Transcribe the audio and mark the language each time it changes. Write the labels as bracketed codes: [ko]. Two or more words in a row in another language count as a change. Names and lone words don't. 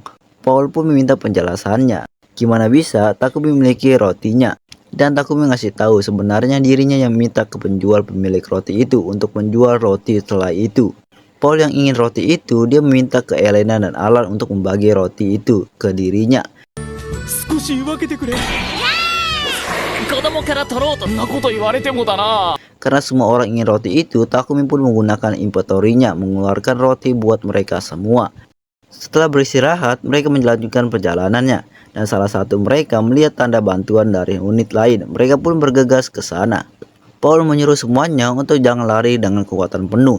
[id] Paul pun meminta penjelasannya. Gimana bisa Takumi memiliki rotinya? Dan Takumi ngasih tahu sebenarnya dirinya yang minta ke penjual pemilik roti itu untuk menjual roti setelah itu. Paul yang ingin roti itu, dia meminta ke Elena dan Alan untuk membagi roti itu ke dirinya. [ja] 少し分けてくれ子供から取ろうとそんなこと言われてもだな [id] Karena semua orang ingin roti itu, Takumi pun menggunakan inventory-nya mengeluarkan roti buat mereka semua. Setelah beristirahat, mereka melanjutkan perjalanannya, dan salah satu mereka melihat tanda bantuan dari unit lain. Mereka pun bergegas ke sana. Paul menyuruh semuanya untuk jangan lari dengan kekuatan penuh.